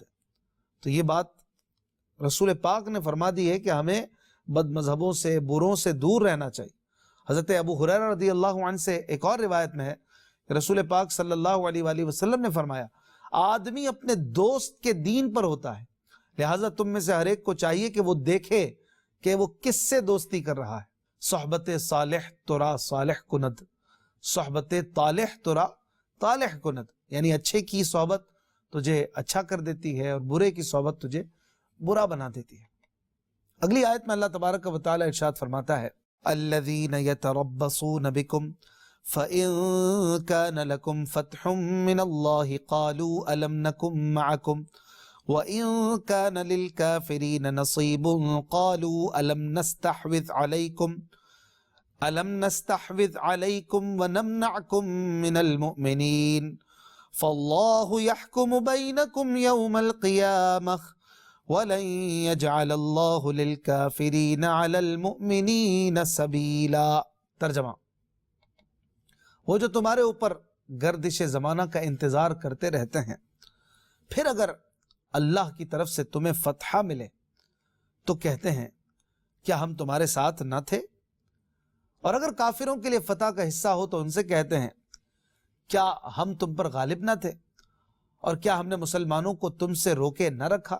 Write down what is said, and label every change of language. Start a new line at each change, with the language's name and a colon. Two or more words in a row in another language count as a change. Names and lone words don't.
Urdu: تو یہ بات رسول پاک نے فرما دی ہے کہ ہمیں بد مذہبوں سے بروں سے دور رہنا چاہیے. حضرت ابو ہریرہ
Arabic: رضی اللہ عنہ
Urdu: سے ایک اور روایت میں ہے کہ رسول پاک
Arabic: صلی اللہ علیہ وآلہ وسلم
Urdu: نے فرمایا آدمی اپنے دوست کے دین پر ہوتا ہے, لہٰذا تم میں سے ہر ایک کو چاہیے کہ وہ دیکھے کہ وہ کس سے دوستی کر رہا ہے.
Persian: صحبت صالح ترا صالح کند, صحبت طالح ترا طالح کند,
Urdu: یعنی اچھے کی صحبت تجھے اچھا کر دیتی ہے اور برے کی صحبت تجھے برا بنا دیتی ہے. اگلی آیت میں اللہ تبارک و تعالی ارشاد فرماتا ہے
Arabic: الذین یتربصون بکم فَإِن كَانَ لَكُمْ فَتْحٌ مِّنَ اللَّهِ قَالُوا أَلَمْ نَكُن مَّعَكُمْ وَإِن كَانَ لِلْكَافِرِينَ نَصِيبٌ قَالُوا أَلَمْ نَسْتَحْوِذْ عَلَيْكُمْ وَنَمْنَعْكُمْ مِنَ الْمُؤْمِنِينَ فَاللَّهُ يَحْكُمُ بَيْنَكُمْ يَوْمَ الْقِيَامَةِ وَلَن يَجْعَلَ اللَّهُ لِلْكَافِرِينَ عَلَى الْمُؤْمِنِينَ سَبِيلًا.
Urdu: ترجمہ, وہ جو تمہارے اوپر گردش زمانہ کا انتظار کرتے رہتے ہیں, پھر اگر اللہ کی طرف سے تمہیں فتح ملے تو کہتے ہیں کیا ہم تمہارے ساتھ نہ تھے, اور اگر کافروں کے لیے فتح کا حصہ ہو تو ان سے کہتے ہیں کیا ہم تم پر غالب نہ تھے, اور کیا ہم نے مسلمانوں کو تم سے روکے نہ رکھا.